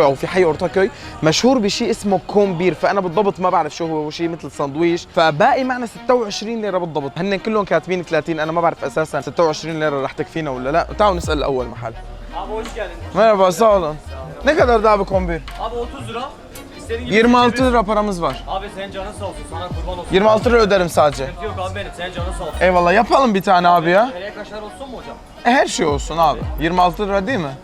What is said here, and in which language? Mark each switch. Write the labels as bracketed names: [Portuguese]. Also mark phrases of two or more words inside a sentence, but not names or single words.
[Arabic] أو في حي أورتاكوي، مشهور بشيء اسمه كومبير، فأنا بالضبط ما بعرف شو هو، شيء مثل ساندويش، فباقي معنا 26 ليرة بالضبط، هن كلهم كاتبين 30، أنا ما بعرف أساسا 26 ليرة رح تكفينا ولا لا. تعالوا نسأل أول محل. [Turkish] Abi hoş geldin. Merhaba, sağ olun. Ne kadar da abi kombir? Abi 30 lira. İstediğin gibi 26 lira paramız var. Abi senin canın sağ olsun. Sana kurban olsun. 26 lira öderim sadece. Sıkıntı yok abi benim. Senin canın sağ olsun. Eyvallah, yapalım bir tane abi ya. Nereye kaşar olsun mu hocam? Her şey olsun abi. 26 lira değil mi?